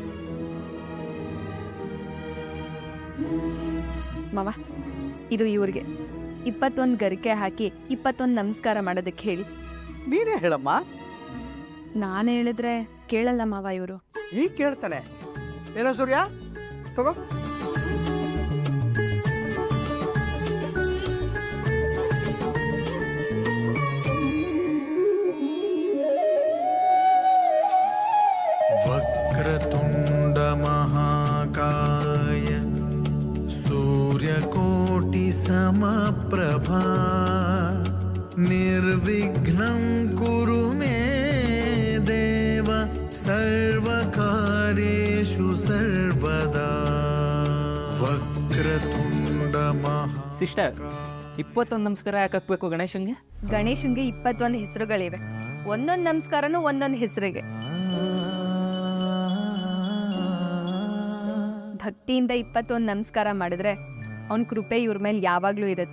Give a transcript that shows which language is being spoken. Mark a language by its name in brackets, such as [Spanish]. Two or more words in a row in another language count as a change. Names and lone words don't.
[Kannada] ಮಾವ, ಇದು ಇವ್ರಿಗೆ 21 ಗರಿಕೆ ಹಾಕಿ 21 ನಮಸ್ಕಾರ ಮಾಡೋದಕ್ಕೆ ಹೇಳಿ. ನೀನೇ ಹೇಳಮ್ಮ. ನಾನು ಹೇಳಿದ್ರೆ ಕೇಳಲ್ಲ ಮಾವ ಇವರು. ಈಗ ಕೇಳ್ತಾನೆ. ಏನೋ ಸೂರ್ಯ ತಗೋ. [Sanskrit] वक्रतुण्ड महाकाय सूर्यकोटि समप्रभा निर्विघ्नं कुरु मे देव सर्वकार्येषु सर्वदा वक्रतुण्ड महा. [Kannada] ಸಿಸ್ಟರ್, 21 ನಮಸ್ಕಾರ ಯಾಕೆ ಹಾಕ್ಬೇಕು ಗಣೇಶನ್ಗೆ? ಗಣೇಶನ್ಗೆ 21 ಹೆಸರುಗಳಿವೆ. ಒಂದೊಂದು ನಮಸ್ಕಾರನೂ ಒಂದೊಂದು ಹೆಸರಿಗೆ. ಭಕ್ತಿಯಿಂದ 21 ನಮಸ್ಕಾರ ಮಾಡಿದ್ರೆ ಅವನ ಕೃಪೆ ಇವ್ರ ಮೇಲೆ ಯಾವಾಗ್ಲೂ ಇರುತ್ತೆ.